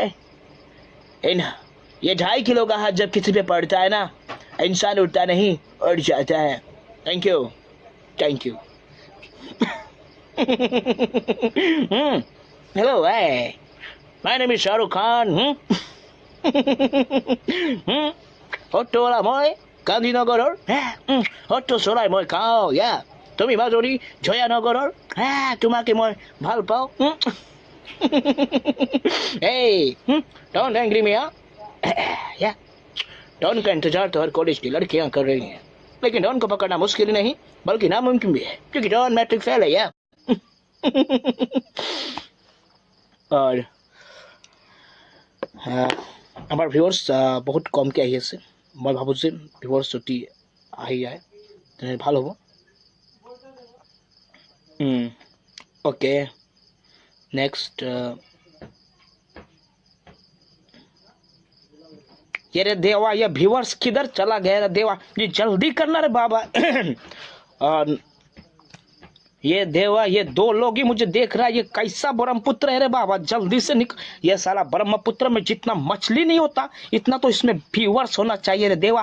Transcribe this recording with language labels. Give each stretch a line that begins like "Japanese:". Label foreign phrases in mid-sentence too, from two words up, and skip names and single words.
Hindi: इन ये 2.5 किलो का हाथ जब किसी पे पड़ता है ना, इंसान उठता नहीं उठ जाता है।
English: thank you, thank you. hello, my name is Shahrukh Khan.
Assamese: হট্টলা মই গান্ধীনগৰৰ, হট্ট চলাই মই খাওঁ, তুমি মাজুলী জয়ানগৰৰ, তোমাকে মই ভাল পাওঁ।
English: Hey, don't angry me,
Hindi: डॉन का इंतजार तो हर कॉलेज की लड़कियां कर रही हैं, लेकिन डॉन को पकड़ना मुश्किल नहीं बल्कि नामुमकिन भी है, क्योंकि डॉन
English: matric fail
Hindi: है।
Assamese: और আমাৰ ভিউৱাৰ্ছ বহুত কমকৈ আহি আছে। মই ভাবোঁ যে ভিউৱাৰ্ছ যদি আহি যায় তেনে ভাল হ'ব।
English: okay, next
Hindi: ये रे देवा, ये व्यूअर्स किधर चला गया रे देवा, ये जल्दी करना रे बाबा। और ये देवा, ये दो लोग ही मुझे देख रहा है, ये कैसा ब्रह्मपुत्र है रे बाबा, जल्दी से ये साला ब्रह्मपुत्र में जितना मछली नहीं होता इतना तो इसमें व्यूअर्स होना चाहिए रे देवा।